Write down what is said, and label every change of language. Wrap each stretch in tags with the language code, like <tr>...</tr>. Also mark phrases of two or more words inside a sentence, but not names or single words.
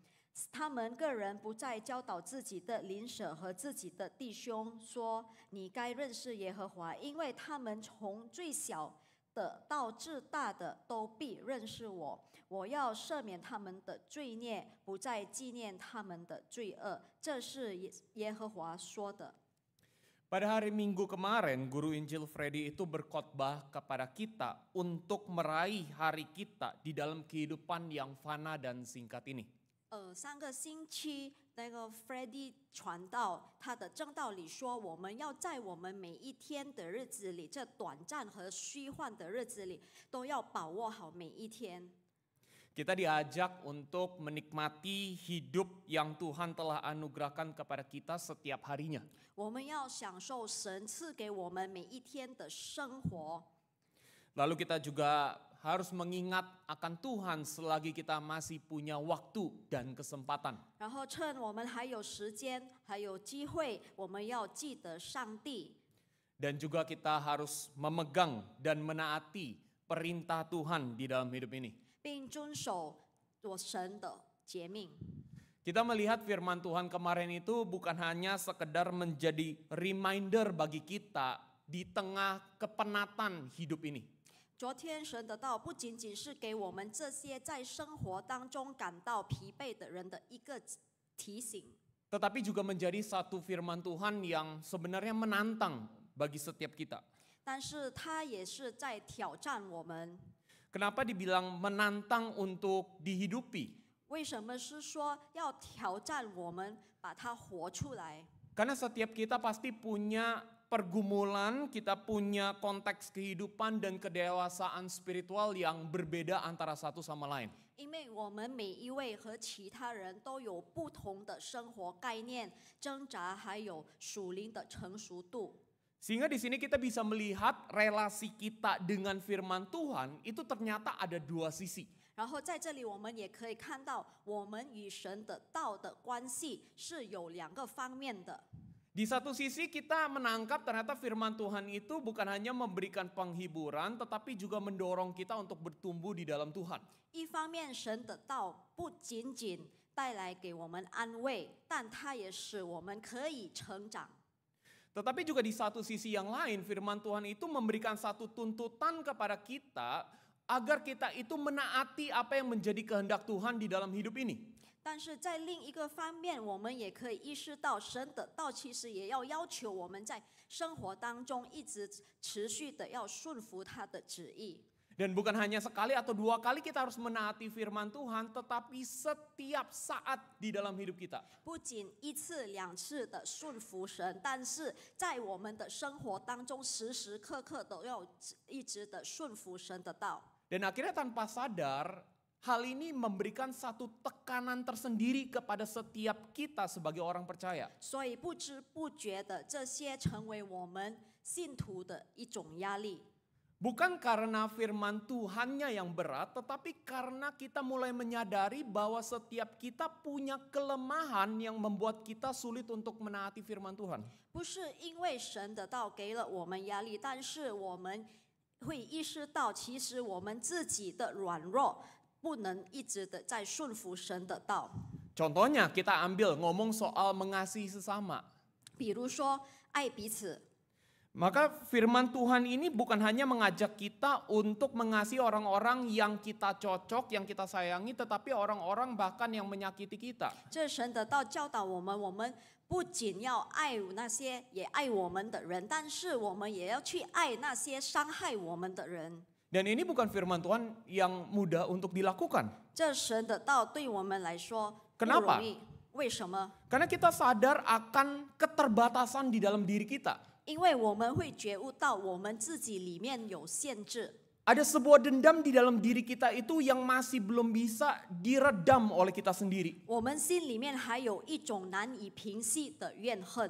<zh>他们个人不再教导自己的邻舍和自己的弟兄说：你该认识耶和华，因为他们从最小的到至大的都必认识我。我要赦免他们的罪孽，不再纪念他们的罪恶。这是耶和华说的。</zh> <id>Pada hari Minggu kemarin, Guru Injil Freddy itu berkhotbah kepada kita untuk meraih hari kita di dalam kehidupan yang fana dan singkat ini.</id> <zh>上个星期那个 Freddy 传道，他的正道里说，我们要在我们每一天的日子里，这短暂和虚幻的日子里，都要把握好每一天。</zh> <id>Kita diajak untuk menikmati hidup yang Tuhan telah anugerahkan kepada kita setiap harinya.</id> <zh>我们要享受神赐给我们每一天的生活。</zh> <id>Lalu kita juga harus mengingat akan Tuhan selagi kita masih punya waktu dan kesempatan.</id> <zh>然后趁我们还有时间、还有机会，我们要记得上帝。</zh> <id>Dan juga kita harus memegang dan menaati perintah Tuhan di dalam hidup ini.</id> <zh>并遵守我神的诫命。</zh> <id>Kita melihat firman Tuhan kemarin itu bukan hanya sekedar menjadi reminder bagi kita di tengah kepenatan hidup ini.</id> <zh>昨天神的道不仅仅是给我们这些在生活当中感到疲惫的人的一个提醒，</zh> <id>Tetapi juga menjadi satu firman Tuhan yang sebenarnya menantang bagi setiap kita.</id> <zh>但是它也是在挑战我们。</zh> <id>Kenapa dibilang menantang untuk dihidupi?</id> <zh>为什么是说要挑战我们把它活出来？</zh> <id>Karena setiap kita pasti punya pergumulan, kita punya konteks kehidupan dan kedewasaan spiritual yang berbeda antara satu sama lain.</id> <zh>因为我们每一位和其他人都有不同的生活概念、挣扎，还有属灵的成熟度。</zh> <id>Sehingga di sini kita bisa melihat relasi kita dengan firman Tuhan itu ternyata ada dua sisi.</id> <zh>然后在这里，我们也可以看到，我们与神的道的关系是有两个方面的。</zh> <id>Di satu sisi kita menangkap ternyata firman Tuhan itu bukan hanya memberikan penghiburan tetapi juga mendorong kita untuk bertumbuh di dalam Tuhan.</id> <zh>一方面，神的道不仅仅带来给我们安慰，但它也使我们可以成长。</zh> <id>Tetapi juga di satu sisi yang lain firman Tuhan itu memberikan satu tuntutan kepada kita agar kita itu menaati apa yang menjadi kehendak Tuhan di dalam hidup ini.</id> <zh>但是在另一个方面，我们也可以意识到，神的道其实也要求我们在生活当中一直持续的要顺服他的旨意。</zh> <id>Dan bukan hanya sekali atau dua kali kita harus menaati firman Tuhan, tetapi setiap saat di dalam hidup kita.</id> <zh>不仅一次两次的顺服神，但是在我们的生活当中，时时刻刻都要一直的顺服神的道。</zh> <id>Dan akhirnya tanpa sadar, hal ini memberikan satu tekanan tersendiri kepada setiap kita sebagai orang percaya.</id> <zh>所以不知不觉的，这些成为我们信徒的一种压力。</zh> <id>Bukan karena firman Tuhannya yang berat, tetapi karena kita mulai menyadari bahwa setiap kita punya kelemahan yang membuat kita sulit untuk menaati firman Tuhan.</id> <zh>不是因为神的道给了我们压力，但是我们会意识到，其实我们自己的软弱不能一直的在顺服神的道。</zh> <id>Contohnya kita ambil ngomong soal mengasihi sesama.</id> <zh>比如说爱彼此，</zh> <id>Maka firman Tuhan ini bukan hanya mengajak kita untuk mengasihi orang-orang yang kita cocok, yang kita sayangi, tetapi orang-orang bahkan yang menyakiti kita.</id> <zh>这神的道教导我们，我们不仅要爱那些也爱我们的人，但是我们也要去爱那些伤害我们的人。</zh> <id>Dan ini bukan firman Tuhan yang mudah untuk dilakukan.</id> <zh>这神的道对我们来说不</zh> <id>Kenapa?</id> <zh>容易，为什么？</zh> <id>Karena kita sadar akan keterbatasan di dalam diri kita.</id> <zh>因为我们会觉悟到我们自己里面有限制。</zh> <id>Ada sebuah dendam di dalam diri kita itu yang masih belum bisa diredam oleh kita sendiri.</id> <zh>我们心里面还有一种难以平息的怨恨，</zh>